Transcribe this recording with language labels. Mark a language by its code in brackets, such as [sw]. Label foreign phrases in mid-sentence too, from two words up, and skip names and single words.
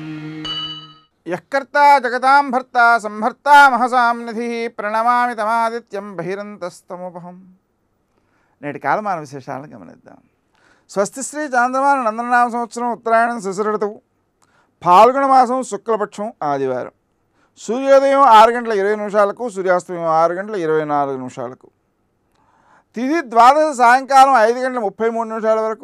[sa] यःकर्ता जगतां भर्ता संहर्ता महसां निधिः प्रणमामि तमादित्यं बहिरन्तस्तमुपहं। [te] నేటి కాలమాన విశేషాలను గమనిద్దాం. స్వస్తిశ్రీ చాంద్రమాన నందననామ సంవత్సరం ఉత్తరాయణం శిశిర ఋతువు ఫాల్గుణ మాసం శుక్లపక్షం ఆదివారం. సూర్యోదయం 6:20 సూర్యాస్తమయం 6:24 తిథి ద్వాదశ సాయంకాలం 5:33 వరకు.